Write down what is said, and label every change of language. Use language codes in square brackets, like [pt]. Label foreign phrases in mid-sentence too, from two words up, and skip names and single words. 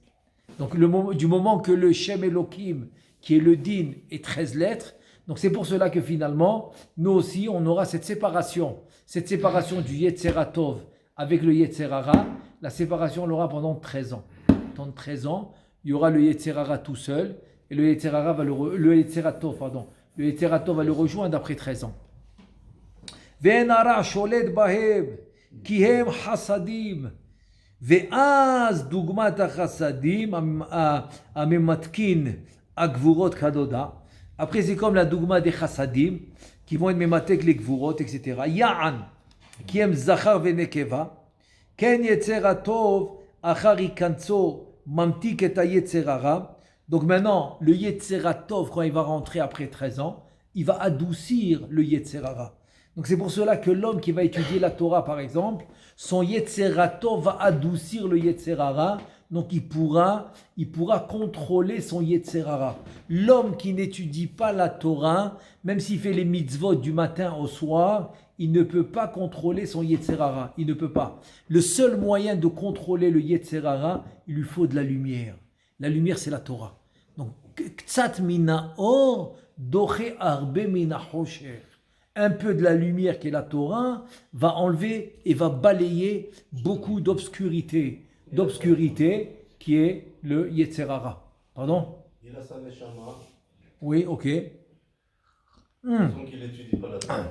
[fr] Donc, du moment que le [he] שם אלהים, [fr] qui est le Din, est 13 lettres, donc c'est pour cela que finalement, nous aussi, on aura cette séparation du [he] יצר הטוב [fr] avec le [he] יצר הרע. [fr] La séparation, on l'aura pendant 13 ans. Pendant 13 ans, il y aura le [he] יצר הרע [fr] tout seul, et le [he] יצר הרע [fr] le [he] יצר הטוב [fr] va le rejoindre après 13 ans. [he] ואין הרע שולט בהם, כי הם חסדים. ואז דוגמת החסדים הממתקין הגבורות כדודה. [fr] Après, c'est comme la dougma des chassadim, qui vont être mématek les gvurot, etc. [he] יען כי יש זכר ונקבה. כן יצר הטוב, אחר הכנסו, ממתיק את יצר הרע. [fr] Donc maintenant, le [he] יצר הטוב, [fr] quand il va rentrer après 13 ans, il va adoucir le [he] יצר הרע. [fr] Donc c'est pour cela que l'homme qui va étudier la Torah, par exemple, son [he] יצר הטוב [fr] va adoucir le [he] יצר הרע. [fr] Donc il pourra contrôler son [he] יצר הרע. [fr] L'homme qui n'étudie pas la Torah, même s'il fait les mitzvot du matin au soir, il ne peut pas contrôler son [he] יצר הרע. [fr] Il ne peut pas. Le seul moyen de contrôler le [he] יצר הרע, [fr] il lui faut de la lumière. La lumière, c'est la Torah. Donc, [he] קצת מן האור, דוחה הרבה מן החשך. [fr] Un peu de la lumière qui est la Torah va enlever et va balayer beaucoup d'obscurité qui est le [he] יצר הרע. [fr] Pardon? Il a sa neshama. Oui, ok. Donc il n'étudie pas la Torah.